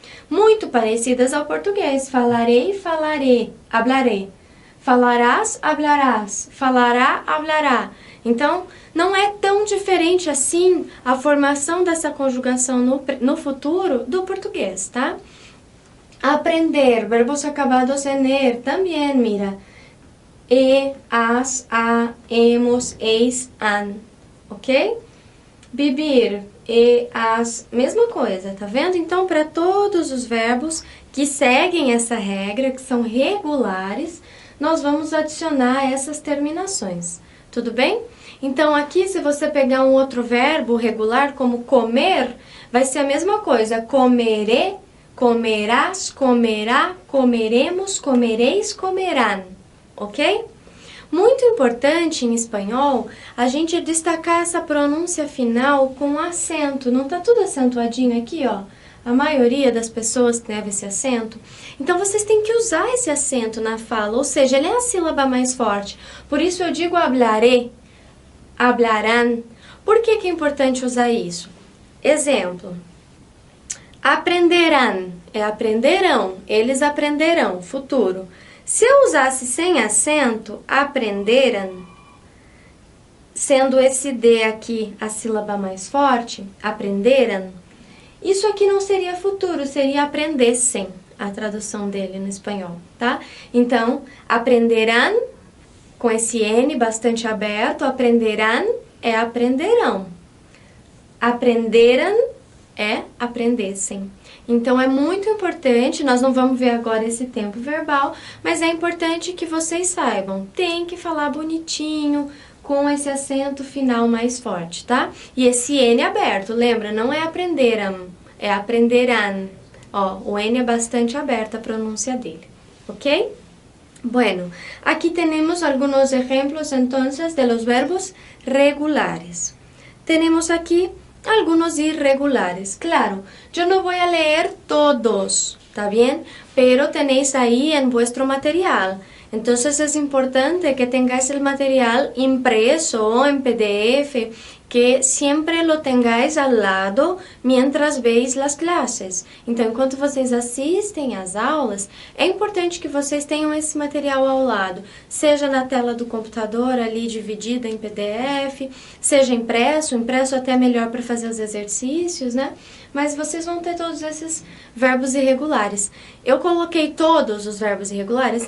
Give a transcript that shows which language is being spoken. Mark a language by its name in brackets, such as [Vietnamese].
[Portuguese] Muito parecidas ao português. Falarei, falarei, hablarei. Falarás, hablarás. Falará, hablará. Então, não é tão diferente assim a formação dessa conjugação no futuro do português, tá? [Spanish] Aprender, verbos acabados en er, también, mira. As, a, hemos, eis, an, ok? [Portuguese] Vivir, as, mesma coisa, tá vendo? Então, para todos os verbos que seguem essa regra, que são regulares, nós vamos adicionar essas terminações, tudo bem? Então, aqui, se você pegar um outro verbo regular, como comer, vai ser a mesma coisa, comeré, comerás, comerá, comeremos, comereis, comerán, ok? Muito importante em espanhol a gente destacar essa pronúncia final com acento. Não tá tudo acentuadinho aqui, ó? A maioria das pessoas teve esse acento. Então, vocês têm que usar esse acento na fala, ou seja, ele é a sílaba mais forte. Por isso eu digo hablaré, hablarán. Por que que é importante usar isso? Exemplo. Aprenderán, é aprenderão, eles aprenderão, futuro. Se eu usasse sem acento, aprenderam, sendo esse D aqui a sílaba mais forte, aprenderam, isso aqui não seria futuro, seria aprendessem, a tradução dele no espanhol, tá? Então, aprenderán, com esse N bastante aberto, aprenderán é aprenderão. Aprenderam é aprendessem. Então, é muito importante, nós não vamos ver agora esse tempo verbal, mas é importante que vocês saibam, tem que falar bonitinho, com esse acento final mais forte, tá? E esse N aberto, lembra? Não é aprenderam, é aprenderán. Ó, o N é bastante aberta a pronúncia dele, ok? [Spanish] Bueno, aquí tenemos algunos ejemplos entonces de los verbos regulares. Tenemos aquí algunos irregulares. Claro, yo no voy a leer todos, ¿está bien? Pero tenéis ahí en vuestro material. Entonces es importante que tengáis el material impreso o en PDF, que siempre lo tengáis al lado mientras veis las clases. [Portuguese] Então, enquanto vocês assistem às aulas, é importante que vocês tenham esse material ao lado, seja na tela do computador ali dividida em PDF, seja impresso até melhor para fazer os exercícios, né? Mas vocês vão ter todos esses verbos irregulares. Eu coloquei todos os verbos irregulares?